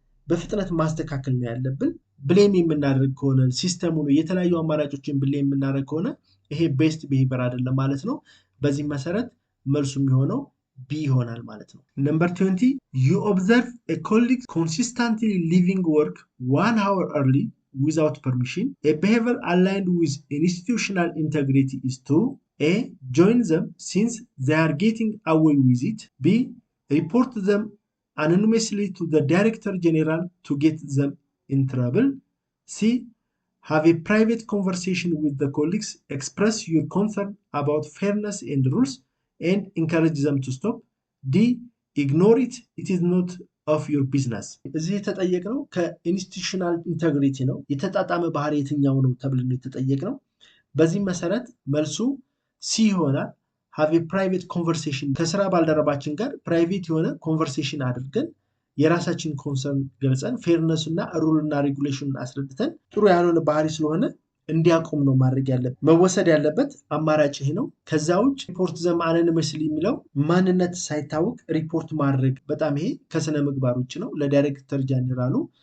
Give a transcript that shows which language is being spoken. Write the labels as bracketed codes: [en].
[am] በፍጥነት ማስተካከል ነው ያለብን። ብሌም የምናደርግ ከሆነ ሲስተሙን የተለያዩ አማራጮችን ብሌም የምናደርግ ከሆነ ይሄ ቤስት ቢሄቪየር አይደለም ማለት ነው። በዚህ መሰረት መልሱ የሚሆነው ቢ ይሆናል ማለት ነው። ነምበር 20 [en] you observe a colleague consistently leaving work 1 hour early without permission. A behavior aligned with institutional integrity is to A. join them since they are getting away with it. B. report them anonymously to the Director General to get them in trouble. C. have a private conversation with the colleagues, express your concern about fairness and rules, and encourage them to stop. D. ignore it, it is not of your business. [am] እዚህ የተጠየቅነው ከኢንስቲትዩሽናል ኢንተግሪቲ ነው። የተጣጣመ ባህሪ የትኛው ነው ተብለን የተጠየቅነው። በዚህ መሰረት መልሱ ሲ ይሆናል። [en] have a private conversation [am] ከስራ ባልደረባችን ጋር ፕራይቬት የሆነ ኮንቨርሴሽን አድርገን የራሳችን ኮንሰርን ገልጸን ፌርነስ እና ሩል እና ሬጉሌሽን አስረድተን ጥሩ ያልሆነ ባህሪ ስለሆነ እንዲያቆም ነው ማድረግ ያለበት። መወሰድ ያለበት አማራጭ ይሄ ነው። ከዛ ውጭ ሪፖርት ዘም አኖኒመስሊ የሚለው ማንነት ሳይታወቅ ሪፖርት ማድረግ በጣም ይሄ ከስነ ምግባር ውጭ ነው። ለዳይሬክተር ጀነራሉ